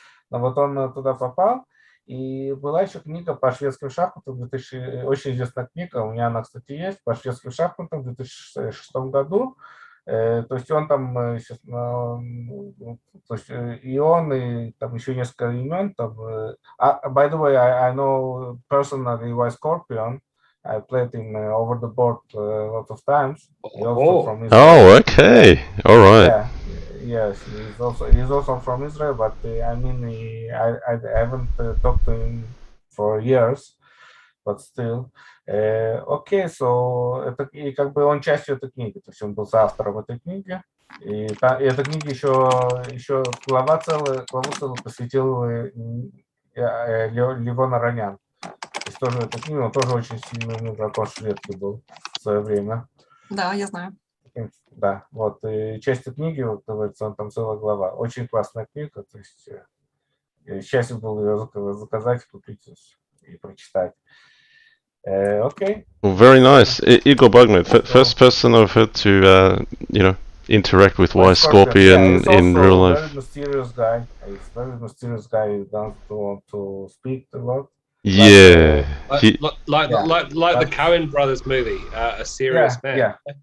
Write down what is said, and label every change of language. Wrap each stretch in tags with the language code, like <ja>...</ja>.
<ru>Но вот он туда попал. И была еще книга по шведским шахматам, очень известная книга, у меня она, кстати, есть, по шведским шахматам в 2006 году. То есть он там, естественно, то есть и он, и там еще несколько имен. Там,</ru> <en>by the way, I know personally why Scorpion. I played him over the board a lot of times. He also from Israel. Oh, okay, all right. Yes, he's also from Israel, but I mean, I haven't talked to him for years, but still.</en> <ru>Окей, это и как бы он частью этой книги, то есть он был соавтором этой книги, и эта книга еще главу целую посвятил Левон Аронян. То есть тоже эта книга, он тоже очень сильный игрок шведский был в свое время. Да, я знаю. Да, вот, и часть этой книги, вот, говорится, там целая глава. Очень классная книга, то есть счастье было ее заказать, купить и прочитать.</ru> <en>Okay. Well, very nice. IgorBugMate, first person I've heard to, interact with Wise Scorpion in real life. He's a very mysterious guy. He's a very mysterious guy. He doesn't want to speak a lot. Yeah. Like the Coen Brothers movie, A Serious Man.</en>